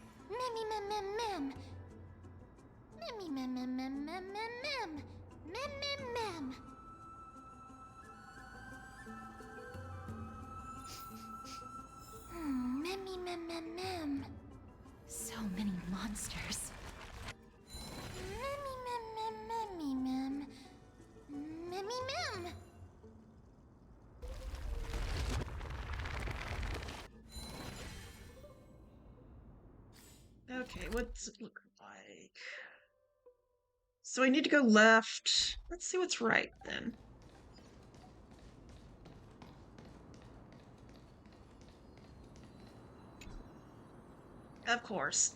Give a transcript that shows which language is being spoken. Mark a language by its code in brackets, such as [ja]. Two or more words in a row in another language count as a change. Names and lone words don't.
[en] Mem mem mem mem. Mem mem mem mem mem mem mem. Mem mem mem. Memmy mem mem mem. So many monsters. Memmy mem mem memmy mem. Memmy mem. Okay, what's it look like? So I need to go left. Let's see what's right then. Of course.